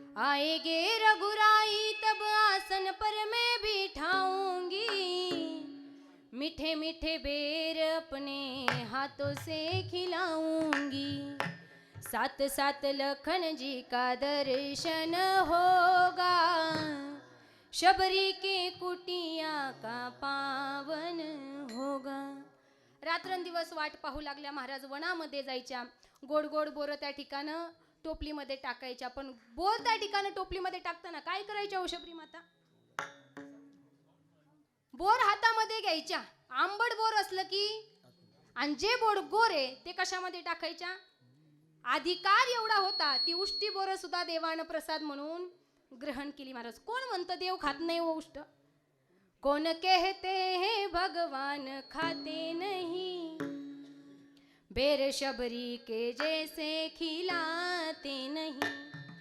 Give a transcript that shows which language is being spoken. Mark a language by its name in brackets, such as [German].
[Hindi] आएगे रघुराई तब आसन पर मैं बिठाऊंगी, मीठे मीठे बेर अपने हाथों से खिलाऊंगी. साथ साथ लखन जी का दर्शन होगा, शबरी के कुटिया का पावन होगा. [Marathi] रात्रंदिवस वाट पाहू लागल्या महाराज. वनामध्ये जायच्या, गोड गोड बोरं त्या ठिकाणं टोपलीमध्ये टाकायच्या. पण बोर त्या ठिकाणी टोपलीमध्ये टाकताना काय करायच्या हो शबरी माता? बोर हातामध्ये घ्यायच्या. आंबट बोर असलं की, आणि जे बोर गोरे ते कशामध्ये टाकायच्या? अधिकार एवढा होता, ती उष्टी बोरं सुद्धा देवानं प्रसाद म्हणून ग्रहण केली महाराज. कोण म्हणतं देव खात नाही हो उष्ट? [Hindi] कौन कहते हैं भगवान खाते नहीं, बेर शबरी के जैसे खिलाते नहीं.